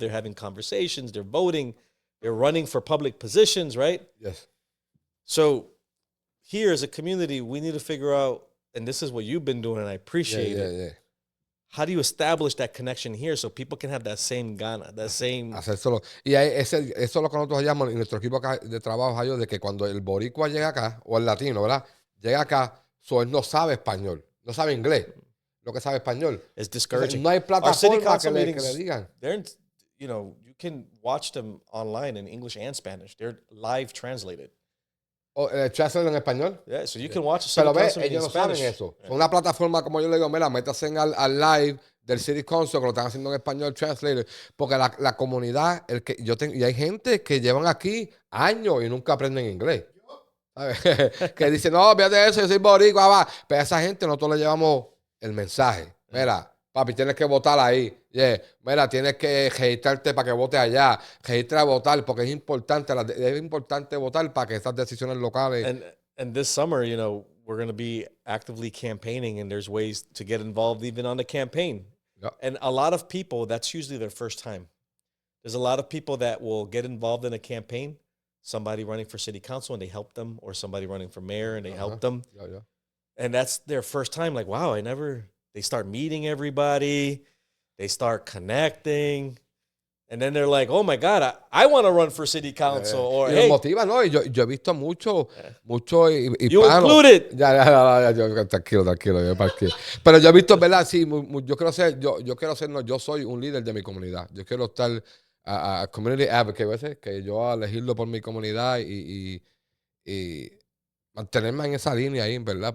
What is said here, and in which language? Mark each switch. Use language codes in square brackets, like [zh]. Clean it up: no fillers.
[en] They're having conversations. They're voting. They're running for public positions, right? Yes. So here as a community, we need to figure out, and this is what you've been doing, and I appreciate it. Yeah. How do you establish that connection here so people can have that same gana, that same... [es] Hacérselo. Y eso es lo que nosotros llamamos en nuestro equipo de trabajo, de que cuando el boricua llega acá, o el latino, ¿verdad? Llega acá, él no sabe español, no sabe inglés, lo que sabe español. [en] It's discouraging. [es] Entonces, no hay plataforma que le digan. [en] You can watch them online in English and Spanish. They're live translated. [es] Translate en español. [en] Yeah, so you can watch [es] Pero ellos no saben eso. Una plataforma, como yo le digo, mira, métase al live, del City Council, que lo están haciendo en español, translator, porque la comunidad, y hay gente que llevan aquí años y nunca aprenden inglés. ¿Sabes? Que dice, no, fíjate de eso, yo soy boricua, va. Pero a esa gente nosotros le llevamos el mensaje. Mira, papi, tienes que votar ahí. [en] Yeah. [es] Mira, tienes que registrarte para que vote allá. Registra a votar, porque es importante votar para que estas decisiones locales. [en] And this summer, you know, we're going to be actively campaigning, and there's ways to get involved even on the campaign. Yep. And a lot of people, that's usually their first time. There's a lot of people that will get involved in a campaign, somebody running for city council and they help them, or somebody running for mayor and they help them. Yeah. And that's their first time. Like, wow, they start meeting everybody. They start connecting. And then they're like, oh my God, I want to run for city council. Or, [es] y [en] hey, [es] nos motiva, ¿no? Y yo he visto mucho hispanos. [en] you included. [es] Tranquilo. Pero yo he visto, ¿verdad? Sí, yo quiero ser, yo soy un líder de mi comunidad. Yo quiero estar a [en] community advocate, [es] ¿ves? Que yo elegirlo por mi comunidad y mantenerme en esa línea ahí, ¿verdad?